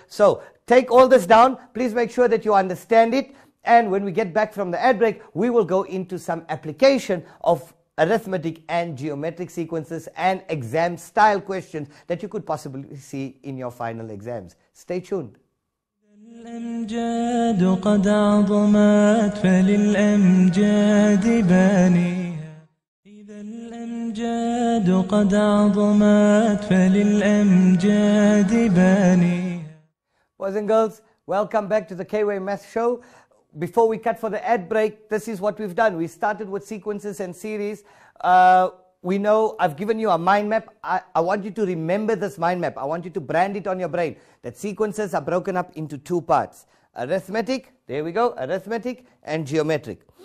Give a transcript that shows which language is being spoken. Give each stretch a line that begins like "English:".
English: So take all this down. Please make sure that you understand it. And when we get back from the ad break, we will go into some application of arithmetic and geometric sequences and exam style questions that you could possibly see in your final exams. Stay tuned.
Arabic: الأمجاد قد عظمت فللأمجاد بانيها إذا الأمجاد قد عظمت فللأمجاد بانيها.
English: Boys and girls, welcome back to the K-Way Math Show. Before we cut for the ad break, this is what we've done. We started with sequences and series. We know I've given you a mind map. I want you to remember this mind map. I want you to brand it on your brain. That sequences are broken up into 2 parts. Arithmetic, there we go, arithmetic and geometric.